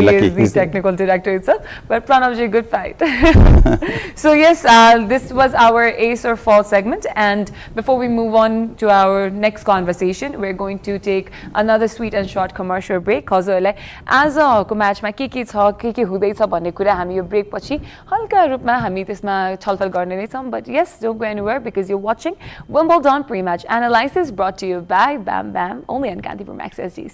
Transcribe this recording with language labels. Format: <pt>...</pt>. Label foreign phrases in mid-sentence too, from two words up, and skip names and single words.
<en>lucky. is the technical director itself. But Pranav ji, good fight. So yes, this was our ace or fall segment, and before we move on to our next conversation, we're going to take another sweet and short commercial break. Cause as a match</en> <ne>मा के छ के हुँदै छ भन्ने कुरा हामी यो break पछि हल्का रूपमा हामी त्यसमा छलफल गर्ने नै छौं.</ne> <en>But yes, don't go anywhere because you're watching Wimbledon pre-match analysis brought to you by Bam Bam, only on Kantipur Max SG.</en>